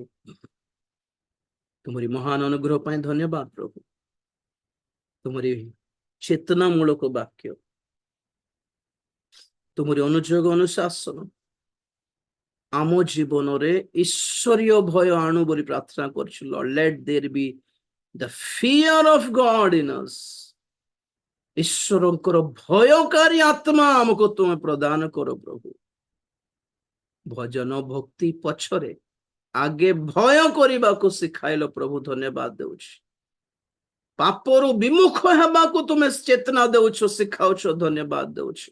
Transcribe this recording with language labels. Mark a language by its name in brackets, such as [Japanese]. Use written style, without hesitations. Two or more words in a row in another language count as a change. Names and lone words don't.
[Odia] ତୁମରି ମହାନ ଅନୁଗ୍ରହ ପାଇଁ ଧନ୍ୟବାଦ ପ୍ରଭୁ। ତୁମରି ଚେତନା ମୂଳକ ବାକ୍ୟ, ତୁମରି ଅନୁଯୋଗ ଅନୁଶାସନ ଆମ ଜୀବନରେ ଈଶ୍ୱରୀୟ ଭୟ ଆଣୁ ବୋଲି ପ୍ରାର୍ଥନା କରୁଛୁ। [English] Lord, let there be the fear of God in us. [Odia] ଈଶ୍ୱରଙ୍କର ଭୟକାରୀ ଆତ୍ମା ଆମକୁ ତୁମେ ପ୍ରଦାନ କର ପ୍ରଭୁ। ଭଜନ ଭକ୍ତି ପଛରେ ଆଗେ ଭୟ କରିବାକୁ ଶିଖାଇଲ ପ୍ରଭୁ, ଧନ୍ୟବାଦ ଦେଉଛି। ପାପରୁ ବିମୁଖ ହେବାକୁ ତୁମେ ଚେତନା ଦେଉଛ, ଶିଖାଉଛ, ଧନ୍ୟବାଦ ଦେଉଛି।